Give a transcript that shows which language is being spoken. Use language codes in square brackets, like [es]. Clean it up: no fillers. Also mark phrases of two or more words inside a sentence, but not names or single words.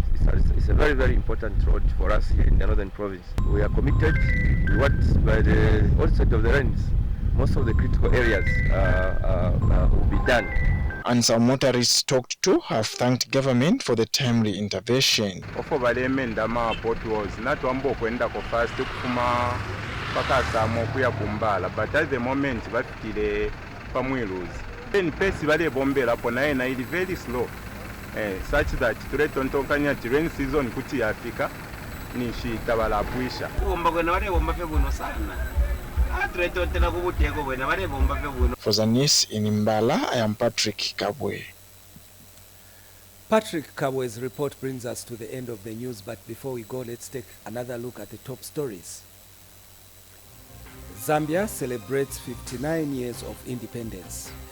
[en] It's a very, very important road for us here in the Northern Province. We are committed to what by the onset of the rains, most of the critical areas will be done. And some motorists talked to have thanked government for the timely intervention. [bem] Ofo balemenda ma potholes natwamba okwenda ko fast kufuma paka samo kuya kumbala, [en] but at the moment [bem] bafikire pamwiluzi then pace bale bombera pona ena ili [en] very slow such that [bem] tuletontonkanya ti [en] rain season [bem] kuti yafika nishi tabala puisha bomba kwena wale bomba fe buno sana. [en] For Zanis in Mbala, I am Patrick Kabwe. Patrick Kabwe's report brings us to the end of the news, but before we go, let's take another look at the top stories. Zambia celebrates 59 years of independence.